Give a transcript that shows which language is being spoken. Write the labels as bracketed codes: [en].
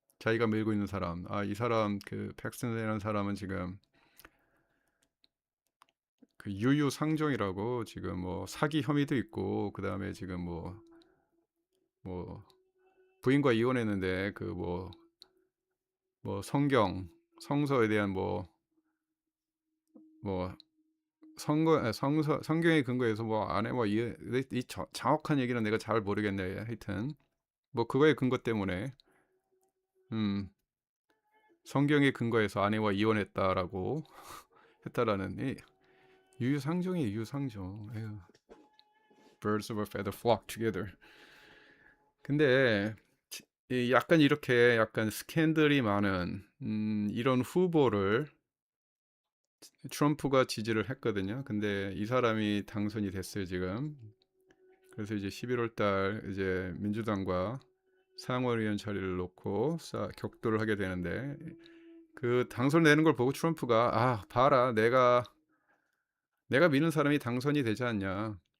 [ko] 자기가 밀고 있는 사람. 이 사람 그 팩스튼이라는 사람은 지금 그 유유상종이라고 지금 뭐 사기 혐의도 있고, 그 다음에 지금 뭐 부인과 이혼했는데 그 뭐 성서에 대한 뭐 성경에 근거해서 뭐 아내 이 정확한 얘기는 내가 잘 모르겠네. 하여튼 뭐 그거에 근거 때문에 음 성경에 근거해서 아내와 이혼했다라고 했다라는 이 유유상종이에요. 유유상종. 에휴. [en] Birds of a feather flock together. [ko] 근데 이 약간 이렇게 약간 스캔들이 많은 이런 후보를 트럼프가 지지를 했거든요. 근데 이 사람이 당선이 됐어요 지금. 그래서 이제 11월 달 이제 민주당과 상원의원 자리를 놓고 격돌을 하게 되는데, 그 당선되는 걸 보고 트럼프가 봐라, 내가 믿는 사람이 당선이 되지 않냐.